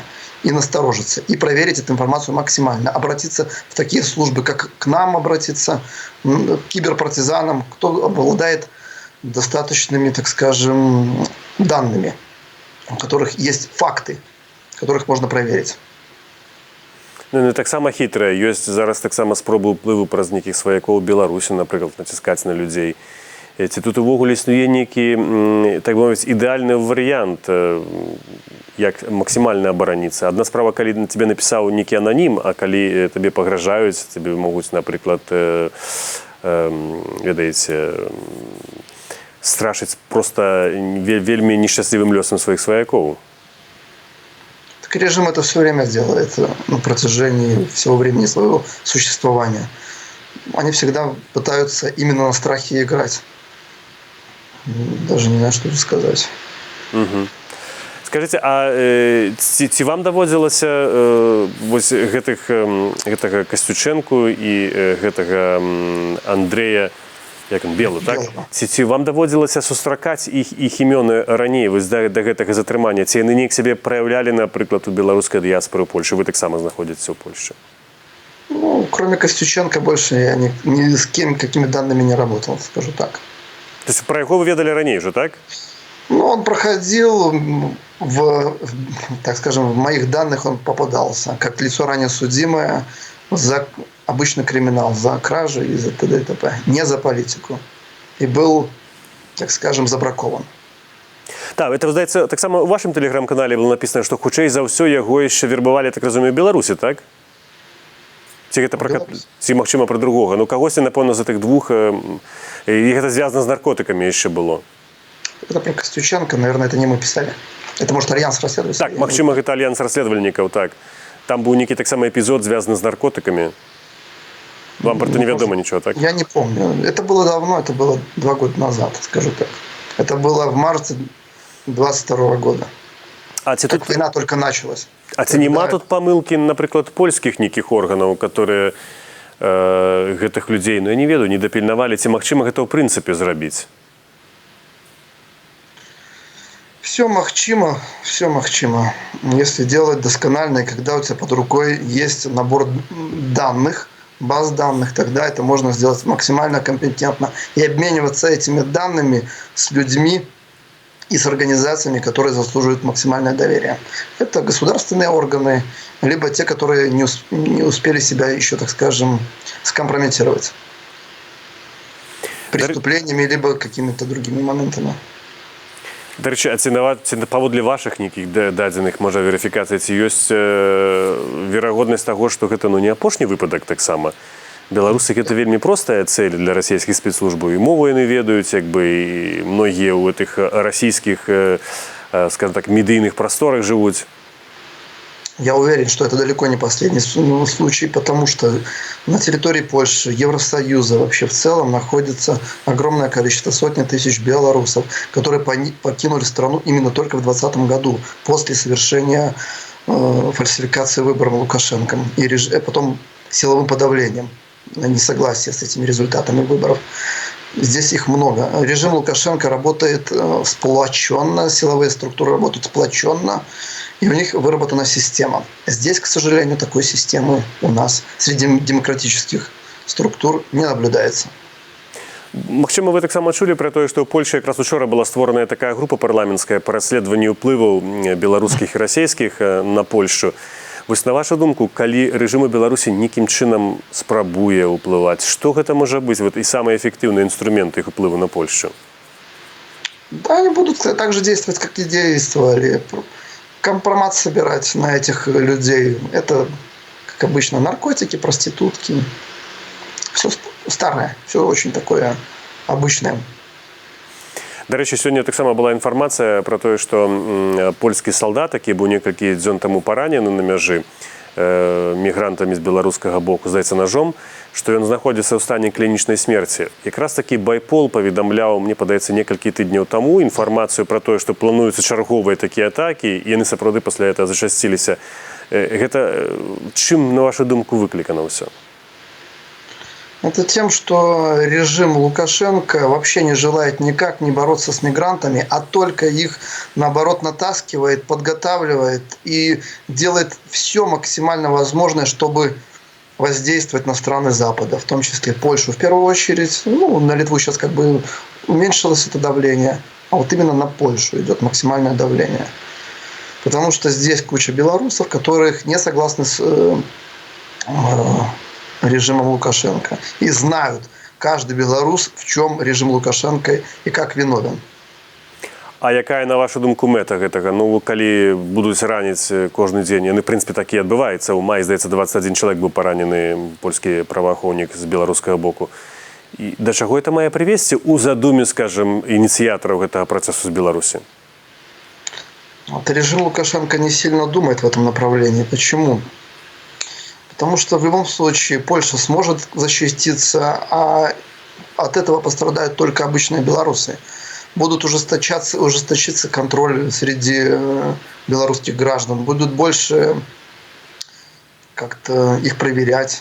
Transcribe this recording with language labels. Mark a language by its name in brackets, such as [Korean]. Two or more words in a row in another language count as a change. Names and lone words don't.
[Russian] И насторожиться, и проверить эту информацию максимально. Обратиться в такие службы, как к нам обратиться, к киберпартизанам, кто обладает достаточными, так скажем, данными, у которых есть факты, которых можно проверить. [Belarusian] Ну, не таксама хітрая. Ёсць зараз таксама спробы ўплыву праз нейкіх сваякоў у Беларусі, напрыклад, націскаць на людзей. Ці тут увогуле існуе нейкі, так бы мовіць, ідэальны варыянт, як максімальна абараніцца. Адна справа, калі на тебе напісаў нейкі ананім, а калі табе пагражаюць, тебе могуць, напрыклад, ведаеце, страшыць проста вельмі нешчаслівым лёсам сваіх сваякоў. [Russian] Так режим это все время делает на протяжении всего времени своего существования. Они всегда пытаются именно на страхе играть. Даже не знаю, что тут сказать. Угу. Скажите, [Belarusian] а ці вам даводзілася вось гэтага Касцючэнку і гэтага Андрэя, як он, Белу, так? Ці вам даводзілася сустракаць іх імёны раней вось да гэтага затрымання? Ці яны неяк сябе праяўлялі, напрыклад, у беларускай дыяспоры ў Польшы? Вы таксама знаходзіцеся ў Польшчы. [Russian] Ну, кроме Костюченко, больше я ни с кем, какими данными не работал, скажу так. То есть [Belarusian] про яго вы ведали ранее же, так? [Russian] Ну, он проходил так скажем, в моих данных он попадался, как лицо ранее судимое за обычный криминал, за кражу и за т.д. и т.п., не за политику. И был, так скажем, забракован. Так, это, [Belarusian] здаецца, так само [Russian] у вашем телеграм-канале было написано, что [Belarusian] хутчэй за ўсё яго яшчэ вербавалі, так разумею, в Беларусі, так? Ці гэта пра, ці магчыма пра другога? Ну, кагосьці, напэўна, з гэтых двух, і гэта звязана з наркотыкамі яшчэ было. [Russian] Это про Костюченко, наверное, это не мы писали. Это, может, альянс расследователей. [Belarusian] Так, магчыма, гэта альянс расследавальнікаў, так. Там быў нейкі таксама эпізод, звязаны з наркотыкамі. [Russian] Вам про это неведомо ничего, так? Я не помню. Это было давно, это было 2 года назад, скажу так. Это было в марте 22 года. [Belarusian] А ці [Russian] как тут война только началась. [Belarusian] А ці нема тут памылкі, напрыклад, польскіх нейкіх органаў, которые гэтых людзей, ну я не ведаю, не дапільнавалі, ці магчыма гэта ў прынцыпе зрабіць? [Russian] Все махчимо, если делать досконально, и когда у тебя под рукой есть набор данных, баз данных, тогда это можно сделать максимально компетентно и обмениваться этими данными с людьми и с организациями, которые заслуживают максимальное доверие. Это государственные органы, либо те, которые не успели себя еще, так скажем, скомпрометировать преступлениями, либо какими-то другими моментами. [Belarusian] До речі, а ці паводле вашых нейкіх дадзеных, можа, верыфікацый, ці ёсць верагоднасць таго, што гэта не апошні выпадак таксама? Беларусы гэта вельмі простая цель для расійскіх спецслужбаў. І мову яны ведаюць, як бы, і многія ў гэтых расійскіх, скажем так, медыйных прасторах жывуць. [Russian] Я уверен, что это далеко не последний случай, потому что на территории Польши, Евросоюза вообще в целом находится огромное количество, сотни тысяч белорусов, которые покинули страну именно только в 2020 году, после совершения фальсификации выборов Лукашенко и потом силовым подавлением на несогласие с этими результатами выборов. Здесь их много. Режим Лукашенко работает сплоченно, силовые структуры работают сплоченно, и у них выработана система. Здесь, к сожалению, такой системы у нас среди демократических структур не наблюдается. [Belarusian] Магчыма, вы таксама чулі пра тое, што ў Польшы якраз учора была створаная такая група парламенцкая па расследаванні ўплываў беларускіх і расійскіх на Польшу. Вось на вашу думку, калі рэжым у Беларусі нейкім чынам спрабуе ўплываць, што гэта можа быць вот, і самыя эфектыўныя инструменты іх уплыву на Польшу? [Russian] Да, они будут так же действовать, как и действовали. Компромат собирать на этих людей. Это, как обычно, наркотики, проститутки. Все старое, все очень такое обычное. [Belarusian] До рэчы, сёння таксама была інфармацыя пра тое, што польскі салдат, які быў некалькі дзён таму паранены на мяжы мігрантамі з беларускага боку, здаецца, ножом, што ён знаходзіцца ў стане клінічнай смерці. Якраз такі байпол паведамляў, мне падаецца, некалькі тыдняў таму інфармацыю пра тое, што плануюцца чарговыя такія атакі, і яны сапраўды пасля гэтага зачасціліся. Гэта чым, на вашу думку, выклікана ўсё? [Russian] Это тем, что режим Лукашенко вообще не желает никак не бороться с мигрантами, а только их, наоборот, натаскивает, подготавливает и делает все максимально возможное, чтобы воздействовать на страны Запада, в том числе Польшу. В первую очередь, на Литву сейчас как бы уменьшилось это давление, а вот именно на Польшу идет максимальное давление. Потому что здесь куча белорусов, которые не согласны с режимом Лукашенко. И знают каждый белорус, в чем режим Лукашенко и как виновен. [Belarusian] А якая, на вашу думку, мэта гэтага? Ну, калі будуць раніць кожны дзень, яны, в прынцыпе, так і адбываецца. У маі, здаецца, 21 чалавек быў паранены, польскі праваахоўнік з беларускага боку. І да чаго это мае прывесці ў задуме, скажем, ініцыятараў гэтага працэсу з Беларусі? [Russian] Вот режим Лукашенко не сильно думает в этом направлении. Почему? Потому что в любом случае Польша сможет защититься, а от этого пострадают только обычные белорусы. Будут ужесточиться контроль среди белорусских граждан, будут больше как-то их проверять.